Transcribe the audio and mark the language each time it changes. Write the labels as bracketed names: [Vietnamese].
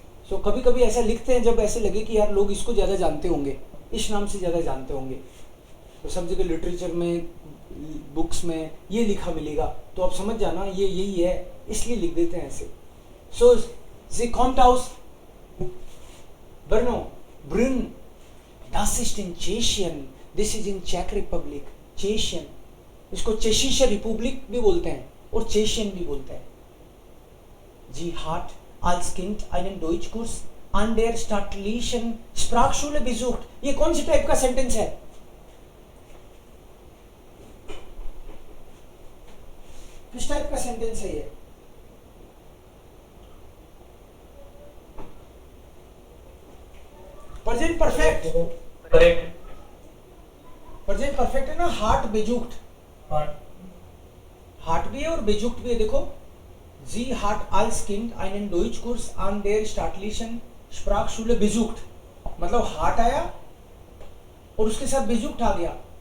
[Hindi] सो कभी कभी ऐसा लिखते हैं जब ऐसे लगे कि यार लोग इसको ज्यादा जानते होंगे, इस नाम से ज्यादा जानते होंगे, तो सब जगह लिटरेचर में, बुक्स में ये लिखा मिलेगा, तो आप समझ जाना ये यही है, इसलिए लिख देते हैं ऐसे। सो [German] सी कॉम्ट हाउस ब्रुनो, [Hindi] ब्रुन, [German] das ist in Tschechien, [English] this is in Czech Republic, [Hindi] Tschechien, इसको चेशिशर रिपब्लिक भी बोलते हैं और चेशियन भी बोलते हैं। जी [German] hat als Kind einen Deutschkurs an der staatlichen Sprachschule besucht. [Hindi] ये कौन सी टाइप का सेंटेंस है? किस टाइप का सेंटेंस है ये? Present perfect, correct. Present perfect है ना। हार्ट बेजुक्ट, हार्ट भी है और बेजुक्ट भी है। देखो, [German] Sie hat als Kind einen Deutschkurs an der staatlichen Sprachschule besucht. [Hindi] मतलब हार्ट आया और उसके साथ बेजुक्ट आ गया।